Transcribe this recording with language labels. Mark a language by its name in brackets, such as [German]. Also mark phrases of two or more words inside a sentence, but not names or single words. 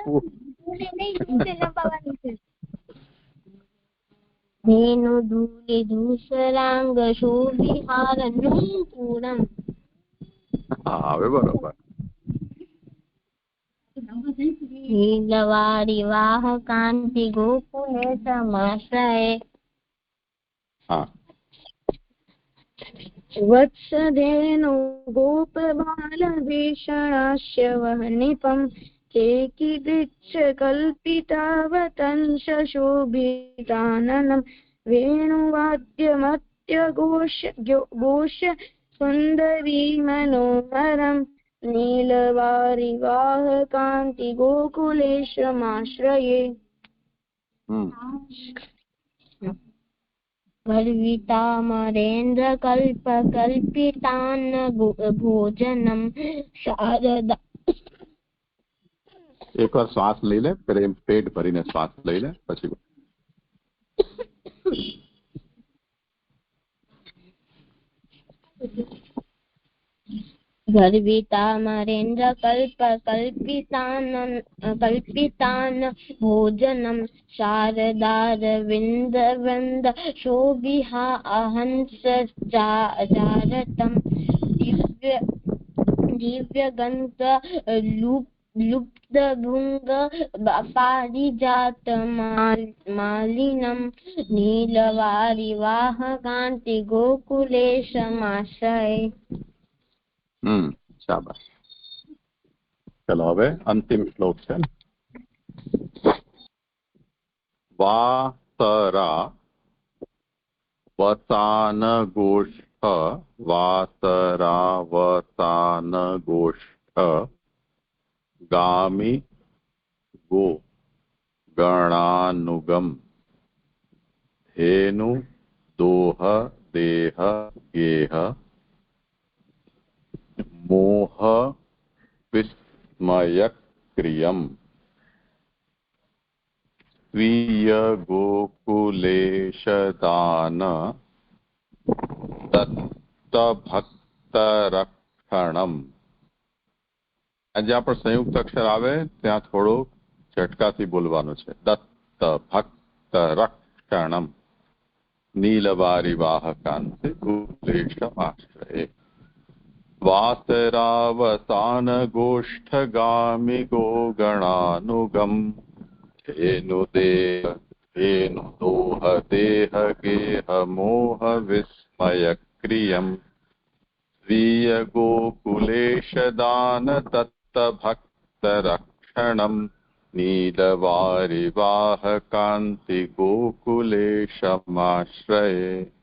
[Sanskrit] धेनुधूलिधूसराङ्गशोभिहारनुपूरम्. [Gujarati] હા હવે બરોબર. [Sanskrit] नीलवारिवाहकान्तिगोकुलेशमाश्रये. [Gujarati] હા. [Sanskrit] वत्सधेनु गोपबालभीषणास्य वह्निपम् केकिदिच्छकल्पितावतंशोभिताननम् वेणुवाद्यमत्यघोष सुन्दरी मनोहरम् नीलवारिवाहकान्तिगोकुलेशमाश्रये. गर्वितामरेन्द्रकल्पकल्पितान् भोजनं शारदा. [Gujarati] એકવાર શ્વાસ લઈ લે, પેટ ભરીને શ્વાસ લઈ લે પછી. [Sanskrit] गर्वितामरेन्द्रकल्पकल्पितान् भोजनं शारदारविन्दवृन्द शोभिहा अहंसजारतं दिव्यगन्ध लुप्तभुङ्ग पारिजातमालिनं नीलवारिवाहकान्तिगोकुलेशमाश्रये. [Gujarati] શાબાશ. ચલો હવે અંતિમ શ્લોક છે. [Sanskrit] વાસરા વસાન ગોષ્ઠ વાસરા વસાન ગોષ્ઠ ગામી ગો गणानुगम धेनु दोह देह गेह मोह विस्मय क्रियम स्वीय गोकुलेश दान दत्त भक्त रक्षणम। [Gujarati] જ્યાં પણ સંયુક્ત અક્ષર આવે ત્યાં થોડું ઝટકાથી બોલવાનું છે. [Sanskrit] દત્ત ભક્ત રક્ષણમ નીલવારિવાહકાંતે ગુલેશમાશ્રયે વાસરાવસાન ગોષ્ઠગામિ ગોગણાનુગમ धेनु दोह देह गेह मोह विस्मय क्रियम स्वीय गोकुलेश दान दत्त भक्त रक्षणम नीलवारिवाहकांति गोकुलेशमाश्रये।